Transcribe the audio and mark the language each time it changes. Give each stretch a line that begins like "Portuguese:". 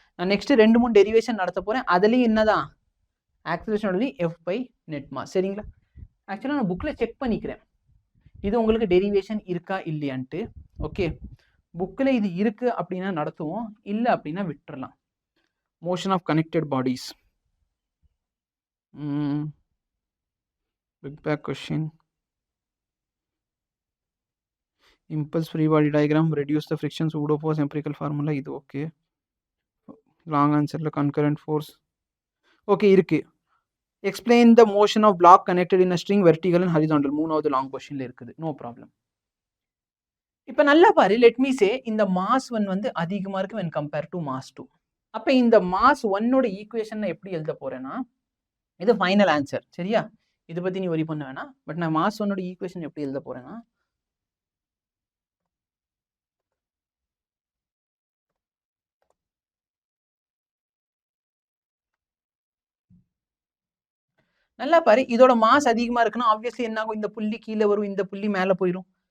Tamil: நான் next 2-3 derivation நடத்த போறேன். அதுலேயும் என்னதான் ஆக்சிலரேஷனோட எஃப் பை நெட் மாஸ். சரிங்களா? ஆக்சுவலாக நான் புக்கில் செக் பண்ணிக்கிறேன் இது உங்களுக்கு டெரிவேஷன் இருக்கா இல்லையான்ட்டு. ஓகே, புக்கில் இது இருக்கு அப்படின்னா நடத்துவோம், இல்லை அப்படின்னா விட்டுறலாம்.
English: Motion of connected bodies, big back question, impulse free body diagram, reduce the friction, pseudo force, empirical formula.
Tamil: இது okay. Long ஆன்சரில் concurrent force okay இருக்கு.
English: explain the motion of block connected in a string vertical and horizontal.
Tamil: மூணாவது long கொஸ்டின்ல இருக்குது, no problem. இப்போ நல்லா பாரு, let me சே இந்த mass 1 வந்து அதிகமாக இருக்கு
English: when compared to mass 2.
Tamil: அப்போ இந்த மாஸ் 1ஓட ஈக்குவேஷன் எப்படி எழுத போறேன்னா, இது ஃபைனல் ஆன்சர். சரியா? இதை பற்றி நீ ஒரி பண்ண வேணாம். பட் நான் மாஸ் 1ஓட ஈக்குவேஷன் எப்படி எழுத போறேன்னா, நல்லா பாரு, இதோட மாஸ் அதிகமாக இருக்குன்னா ஆப்வியஸ்லி என்ன ஆகும், இந்த புள்ளி கீழே வரும், இந்த புள்ளி மேலே போயிடும்.